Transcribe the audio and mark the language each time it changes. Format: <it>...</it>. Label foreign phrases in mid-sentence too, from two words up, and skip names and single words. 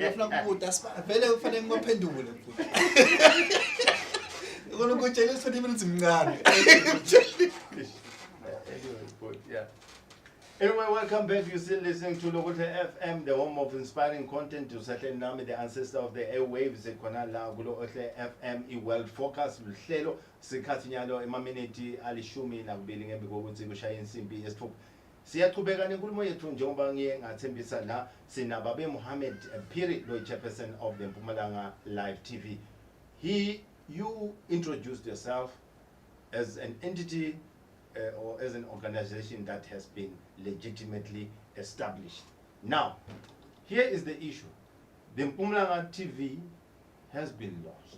<ss>Ngiyafuna ukubuta vele kufanele ngibaphendule mfuthu. Ukona ukutshela 20 minutes mncane.</ss> <en>Anyway, welcome back. You're still listening to Lokuhle FM, the home of inspiring content.</en> <ss>Usahle nami,</ss> <en>the ancestor of the airwaves.</en> <ss>Khona la Lokuhle FM i-World Focus luhlelo sikhathi nyalo emaminiti alishumi nakubili ngembi kokuthi kushaye insimbi yesithupha. Siyaqhubeka nenkulumo yethu njengoba ngiye ngathembisa la sinababe Mohammed Phiri, lo</ss> <en>chairperson of the Mpumalanga Live TV. You introduced yourself as an entity or as an organization that has been legitimately established. Now, here is the issue. The Mpumalanga TV has been launched.</en>